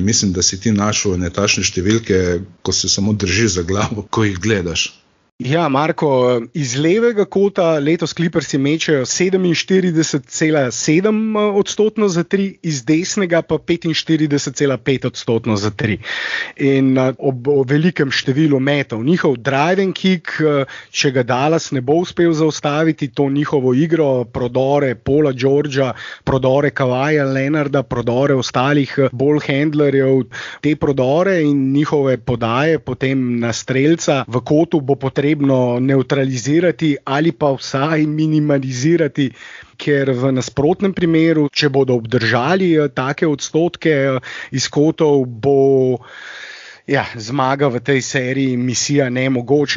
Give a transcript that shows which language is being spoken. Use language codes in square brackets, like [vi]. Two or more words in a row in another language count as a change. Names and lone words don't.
[sl] Mislim, da si ti našel netačne številke, ko se samo držiš za glavo, ko jih gledaš. Ja, Marko, iz levega kota letos Clippersi mečejo 47,7% za 3, iz desnega pa 45,5% za 3. In ob velikem številu metov. Njihov [en] drive and kick, [sl] če ga Dallas ne bo uspel zaustaviti, to njihovo igro, prodore Paula Georgea, prodore Kawhija Leonarda, prodore ostalih ball handlerjev, te prodore in njihove podaje potem na strelca v kotu bo potrebno neutralizirati ali pa vsaj minimalizirati, ker v nasprotnem primeru, če bodo obdržali take odstotke iz kotov, bo zmaga v tej seriji misija nemogoče.